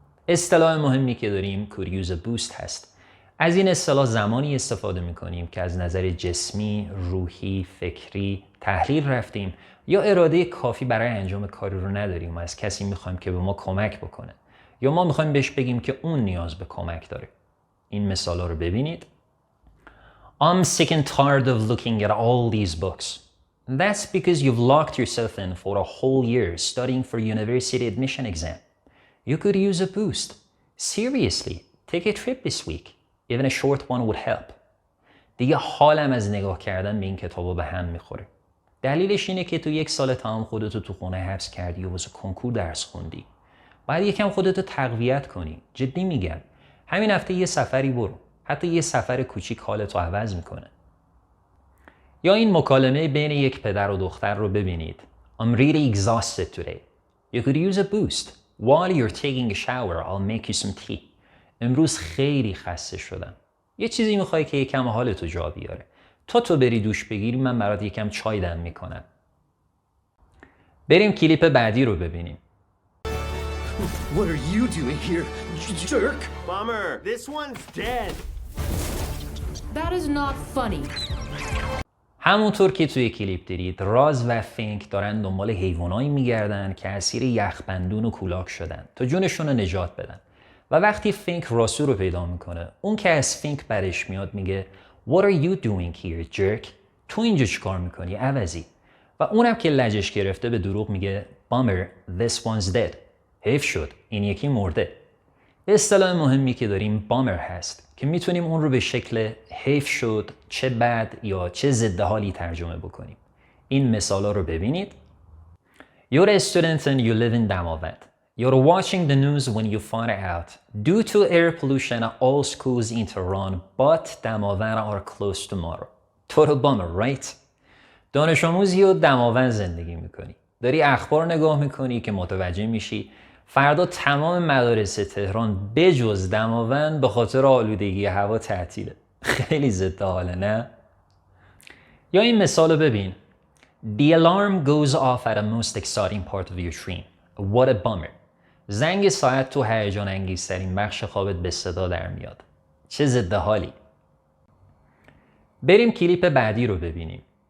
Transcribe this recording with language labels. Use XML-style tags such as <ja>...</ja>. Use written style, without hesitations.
<fa>اصطلاح مهمی که داریم could use a boost هست. از این اصطلاح زمانی استفاده میکنیم که از نظر جسمی، روحی، فکری تحلیل رفتیم یا اراده کافی برای انجام کاری رو نداریم و از کسی میخوایم که به ما کمک بکنه یا ما میخوایم بهش بگیم که اون نیاز به کمک داره. این مثالا رو ببینید.</fa> <en>I'm sick and tired of looking at all these books. That's because you've locked yourself in for a whole year studying for university admission exam. You could use a boost. Seriously, take a trip this week. Even a short one would help.</en> <fa>دیگه حالم از نگاه کردن به این کتابو به هم میخوره. دلیلش اینه که تو 1 سال تمام خودتو تو خونه حبس کردی و واسه کنکور درس خوندی. باید یکم خودتو تقویت کنی. جدی میگم. همین هفته یه سفری برو. حتی یه سفر کوچیک حالتو عوض میکنه. یا این مکالمه بین یک پدر و دختر رو ببینید.</fa> <en>I'm really exhausted today. You could use a boost. While you're taking a shower, I'll make you some tea.</en> <fa>امروز خیلی خسته شدم. یه چیزی میخوای که یکم حالتو جا بیاره. تو بری دوش بگیری من برات یکم چای دم میکنم. بریم کلیپ بعدی رو ببینیم.</fa> <en>What are you doing here, jerk? Bummer. This one's dead. That is not funny.</en> <fa>همونطور که توی کلیپ دیدید راز و فینک دارن دنبال حیوانایی میگردن که اسیر یخبندون و کولاک شدن تا جونشون رو نجات بدن. و وقتی فینک راسو رو پیدا میکنه اون که از فینک برش میاد میگه</fa> <en>What are you doing here, jerk?</en> <fa>تو اینجا چیکار میکنی عوضی؟ و اونم که لجش گرفته به دروغ میگه</fa> <en>Bummer, this one's dead.</en> <fa>حیف شد این یکی مرده. اصطلاح مهمی که داریم بامر هست که میتونیم اون رو به شکل حیف شد، چه بد یا چه ضد حالی ترجمه بکنیم. این مثالا رو ببینید.</fa> <en>You're a student and you live in Damavand. You're watching the news when you find out due to air pollution all schools in Tehran but Damavand are closed tomorrow. Total bummer, right?</en> <fa>دانش آموزی و دماوند زندگی میکنی. داری اخبار نگاه میکنی که متوجه میشی فردا تمام مدارس تهران بجز دماوند به خاطر آلودگی هوا تعطیله. خیلی ضد حاله نه؟ یا این مثال رو ببین.</fa> <en>The alarm goes off at the most exciting part of your dream. What a bummer.</en> <fa>زنگ ساعت تو هیجان انگیزترین بخش خوابت به صدا در میاد. چه ضد حالی. بریم کلیپ بعدی رو ببینیم.</fa>